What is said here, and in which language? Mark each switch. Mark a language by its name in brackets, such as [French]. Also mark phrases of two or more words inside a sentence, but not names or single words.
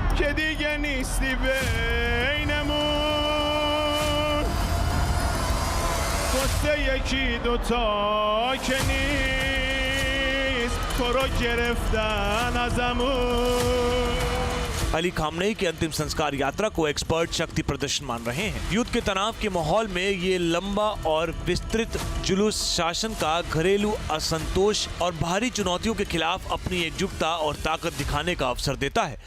[Persian] که دیگه نیستی بینمون قصه یکی دوتا که نیست تو رو گرفتن ازمون [Hindi] अली खामनेई की अंतिम संस्कार यात्रा को एक्सपर्ट शक्ति प्रदर्शन मान रहे हैं। युद्ध के तनाव के माहौल में ये लंबा और विस्तृत जुलूस शासन का घरेलू असंतोष और बाहरी चुनौतियों के खिलाफ अपनी एकजुटता और ताकत दिखाने का अवसर देता है।